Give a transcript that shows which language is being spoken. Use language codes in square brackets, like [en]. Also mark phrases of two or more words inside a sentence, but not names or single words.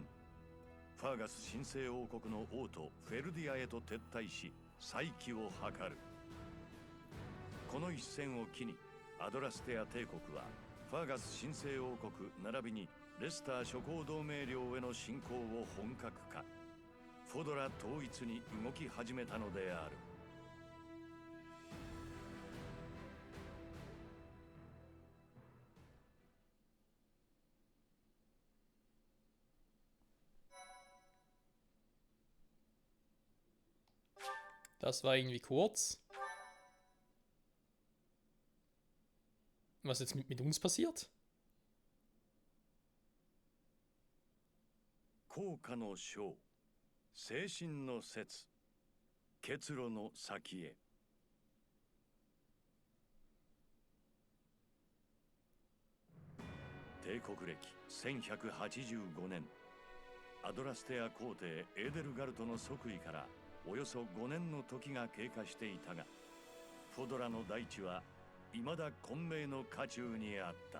[ja] ファーガス神聖王国の王都フェルディアへと撤退し再起を図る。この一戦を機にアドラステア帝国はファーガス神聖王国並びにレスター諸侯同盟領への侵攻を本格化、フォドラ統一に動き始めたのである。 [de] Das war irgendwie kurz. Was jetzt mit uns passiert? [ja] 効果の章、精神の説、結露の先へ。帝国暦1185年、アドラステア皇帝エーデルガルトの即位からおよそ5年の時が経過していたが、フォドラの大地は未だ混迷の渦中にあった。